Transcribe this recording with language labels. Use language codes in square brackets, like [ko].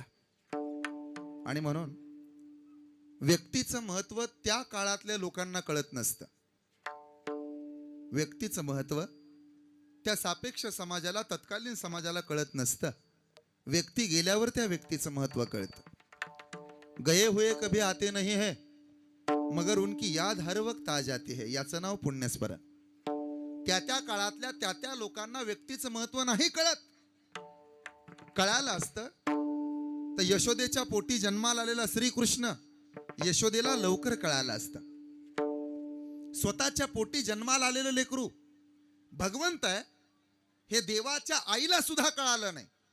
[mr] आणि म्हणून व्यक्तीचं महत्व त्या काळातल्या लोकांना कळत नसतं. व्यक्तीचं महत्व त्या सापेक्ष समाजाला, तत्कालीन समाजाला कळत नसतं. व्यक्ती गेल्यावर त्या व्यक्तीचं महत्व कळतं. [hi] गए हुए कभी आते नहीं है, मगर उनकी याद हर वक्त आ जाती है. [mr] याचं नाव पुण्यस्मरण. त्या त्या काळातल्या त्या त्या लोकांना व्यक्तीचं महत्व नाही कळत. कळालं असतं तर यशोदेच्या पोटी जन्माला आलेला श्रीकृष्ण यशोदेला लवकर कळालं असतं. स्वतःच्या पोटी जन्माला आलेलं लेकरू भगवंत आहे हे देवाच्या आईला सुद्धा कळालं नाही.